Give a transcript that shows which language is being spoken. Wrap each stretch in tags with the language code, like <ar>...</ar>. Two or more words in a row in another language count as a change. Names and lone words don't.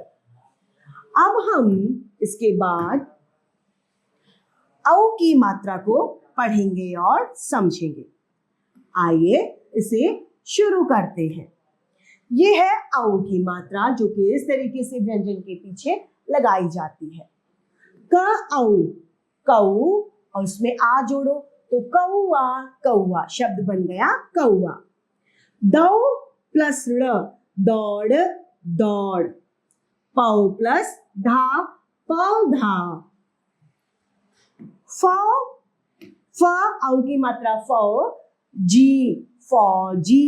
<hi>अब हम इसके बाद औ की मात्रा को पढ़ेंगे और समझेंगे। आइए इसे शुरू करते हैं। ये है औ की मात्रा जो कि इस तरीके से व्यंजन के पीछे लगाई जाती है। क औ कऊ, और उसमें आ जोड़ो तो कौआ कौआ, शब्द बन गया कौआ। दौ प्लस ड़, दौड़ दौड़। पौ प्लस धा, पौधा। फ फ औ की मात्रा फौ, जी फौजी।</hi>